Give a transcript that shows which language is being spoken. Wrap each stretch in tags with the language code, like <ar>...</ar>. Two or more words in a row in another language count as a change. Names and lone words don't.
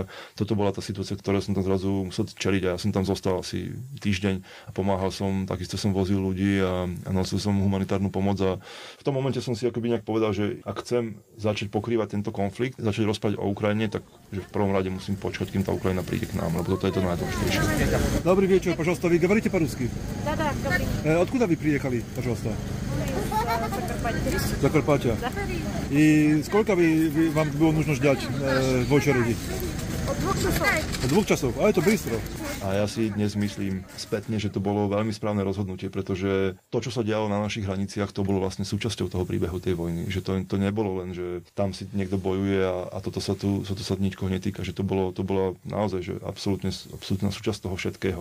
<sk>Toto bola tá situácia, ktorá som tam zrazu musel čeliť a ja som tam zostal asi týždeň a pomáhal som, takisto som vozil ľudí a nosil som humanitárnu pomoc a v tom momente som si akoby nejak povedal, že ak chcem začať pokrývať tento konflikt, začať rozprávať o Ukrajine, tak že v prvom rade musím počkať, kým tá Ukrajina príde k nám, lebo toto je to najdôležitejšie. Dobrý večer,</sk> <ru>пожалуйста, вы говорите по-русски? Да, говорим. Откуда вы приехали, пожалуйста? Закарпатье.</ru> <uk>Закарпаття.</uk> <ru>И сколько вам было нужно ждать в очереди? От 2 часов.</ru> <sk>Od 2 časov, a je to bystro. A ja si dnes myslím spätne, že to bolo veľmi správne rozhodnutie, pretože to, čo sa dialo na našich hraniciach, to bolo vlastne súčasťou toho príbehu tej vojny. Že to nebolo len, že tam si niekto bojuje a toto sa nikoho netýka. Že to bolo naozaj že absolútna súčasť toho všetkého.</sk>